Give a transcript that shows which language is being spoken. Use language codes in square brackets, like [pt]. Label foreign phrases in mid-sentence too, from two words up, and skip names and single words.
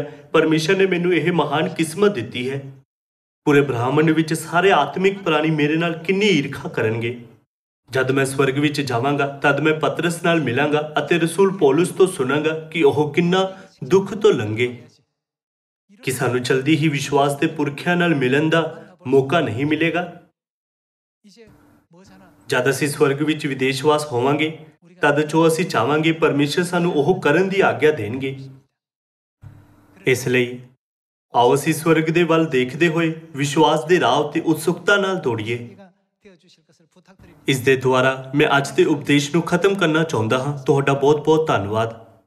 [pa] ਪਰਮੇਸ਼ਰ ਨੇ ਮੈਨੂੰ ਇਹ ਮਹਾਨ ਕਿਸਮਤ ਦਿੱਤੀ ਹੈ। ਪੂਰੇ ਬ੍ਰਹਮੰਡ ਵਿੱਚ ਸਾਰੇ ਆਤਮਿਕ ਪ੍ਰਾਣੀ ਮੇਰੇ ਨਾਲ ਕਿੰਨੀ ਈਰਖਾ ਕਰਨਗੇ। ਜਦ ਮੈਂ ਸਵਰਗ ਵਿੱਚ ਜਾਵਾਂਗਾ ਤਦ ਮੈਂ ਪਤਰਸ ਨਾਲ ਮਿਲਾਂਗਾ ਅਤੇ ਰਸੂਲ ਪੌਲੁਸ ਤੋਂ ਸੁਣਾਂਗਾ ਕਿ ਉਹ ਕਿੰਨਾ ਦੁੱਖ ਤੋਂ ਲੰਘੇ, ਕਿ ਸਾਨੂੰ ਜਲਦੀ ਹੀ ਵਿਸ਼ਵਾਸ ਦੇ ਪੁਰਖਿਆਂ ਨਾਲ ਮਿਲਣ ਦਾ ਮੌਕਾ ਨਹੀਂ ਮਿਲੇਗਾ। [ko] 이제 뭐 사나 [pa] ਜਦ ਅਸੀਂ ਸਵਰਗ ਵਿੱਚ ਵਿਦੇਸ਼ਵਾਸ ਹੋਵਾਂਗੇ ਤਦ ਜੋ ਅਸੀਂ ਚਾਹਾਂਗੇ ਪਰਮੇਸ਼ਰ ਸਾਨੂੰ ਉਹ ਕਰਨ ਦੀ ਆਗਿਆ ਦੇਣਗੇ। ਇਸ ਲਈ ਆਓ ਅਸੀਂ ਸਵਰਗ ਦੇ ਵੱਲ ਦੇਖਦੇ ਹੋਏ ਵਿਸ਼ਵਾਸ ਦੇ ਰਾਹ ਉੱਤੇ ਉਤਸੁਕਤਾ ਨਾਲ ਦੌੜੀਏ। [ko] 우리가 되어 주실 것을 부탁드립니다. [pa] ਇਸ ਦੇ ਦੁਆਰਾ ਮੈਂ ਅੱਜ ਦੇ ਉਪਦੇਸ਼ ਨੂੰ ਖਤਮ ਕਰਨਾ ਚਾਹੁੰਦਾ ਹਾਂ। ਤੁਹਾਡਾ ਬਹੁਤ ਬਹੁਤ ਧੰਨਵਾਦ।